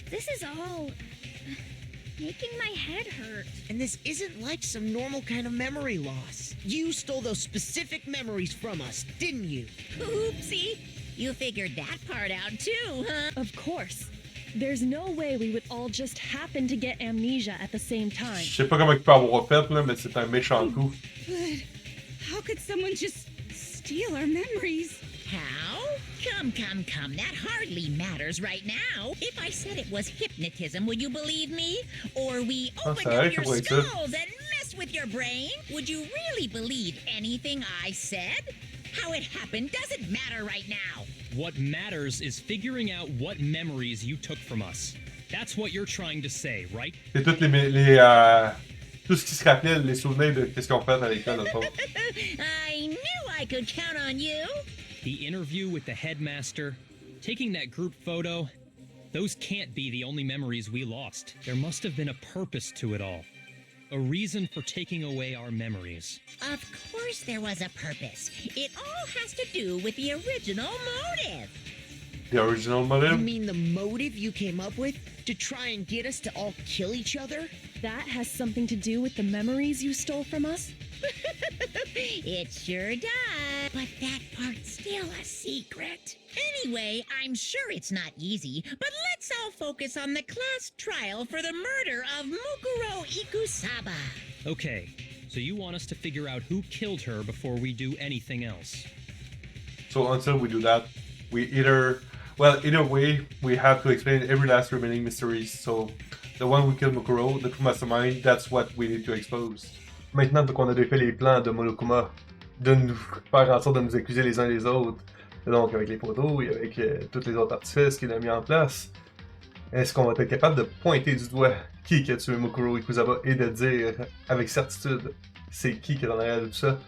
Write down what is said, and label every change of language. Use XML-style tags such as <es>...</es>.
<en>This is all... making my head hurt. And this isn't like some normal kind of memory loss. You stole those specific memories from us, didn't you? Oopsie. You figured that part out too, huh? Of course. There's no way we would all just happen to get amnesia at the same time.</en> <fr>Je sais pas comment il peut avoir fait, là, mais c'est un méchant coup.</fr> <en>But how could someone just steal our memories? How? Come. That hardly matters right now. If I said it was hypnotism, would you believe me? Or we opened up your skulls and messed with your brain? Would you really believe anything I said? How it happened doesn't matter right now. What matters is figuring out what memories you took from us. That's what you're trying to say, right?</en> <fr>C'est toutes tout ce qui se rappelait, les souvenirs de ce qu'on fait à l'école, au fond.</fr> <en>I knew I could count on you. The interview with the headmaster, taking that group photo, those can't be the only memories we lost. There must have been a purpose to it all. A reason for taking away our memories. Of course there was a purpose. It all has to do with the original motive. The original motive? You mean the motive you came up with? To try and get us to all kill each other? That has something to do with the memories you stole from us? It sure does. But that part's still a secret. Anyway, I'm sure it's not easy, but let's all focus on the class trial for the murder of Mukuro Ikusaba. Okay, so you want us to figure out who killed her before we do anything else. So until we do that, either way, we have to explain every last remaining mysteries. So the one who killed Mukuro, the true mastermind, that's what we need to expose.</en> <fr>Maintenant qu'on a défait les plans de Monokuma, de nous faire en sorte de nous accuser les uns les autres, donc avec les photos et avec tous les autres artifices qu'il a mis en place, est-ce qu'on va être capable de pointer du doigt qui a tué Mukuro Ikusaba et de dire avec certitude c'est qui est en arrière de tout ça?</fr>